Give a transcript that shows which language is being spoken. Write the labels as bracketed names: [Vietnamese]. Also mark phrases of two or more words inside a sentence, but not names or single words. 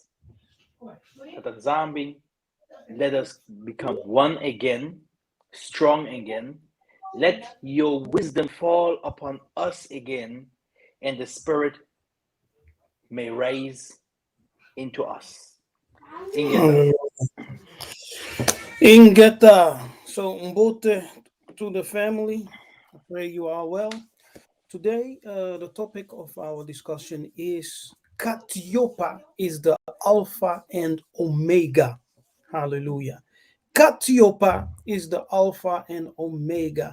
[English] That Zambi, let us become one again, strong again. Let your wisdom fall upon us again, and the Spirit may rise into us. Ingeta. Ingeta. So, Mbote to the family. I pray you are well. Today, the topic of our discussion is Katyupa is the Alpha and Omega. Hallelujah. Katyupa is the Alpha and Omega.